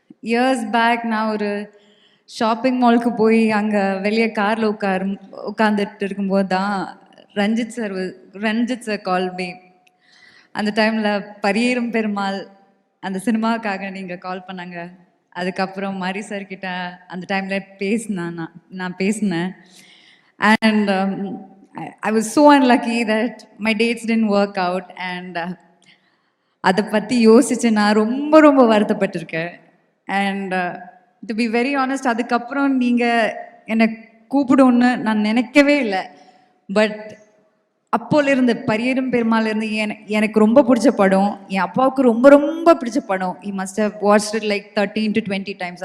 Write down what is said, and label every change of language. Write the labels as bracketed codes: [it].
[en] years back [ta] நான் ஒரு shopping மாலுக்கு போய் அங்கே வெளியே காரில் உட்காந்துட்டு இருக்கும்போது தான் ரஞ்சித் சார் [en] Call me. [ta] அந்த டைமில் பரியேறும் பெருமாள் அந்த சினிமாவுக்காக நீங்கள் கால் பண்ணாங்க. அதுக்கப்புறம் மாரி சார் கிட்ட அந்த டைமில் நான் பேசினேன். [en] And I was so unlucky that my dates didn't work out. [ta] And அதை பற்றி யோசிச்சு நான் ரொம்ப ரொம்ப வருத்தப்பட்டிருக்கேன். [en] and to be very honest, [ta] அதுக்கப்புறம் நீங்கள் என்னை கூப்பிடுன்னு நான் நினைக்கவே இல்லை. பட் அப்போலேருந்து பரியேறும் பெருமாள்லேருந்து எனக்கு ரொம்ப பிடிச்ச படம், என் அப்பாவுக்கு ரொம்ப ரொம்ப பிடிச்ச படம். [en] he must have watched it like 13 to 20 times.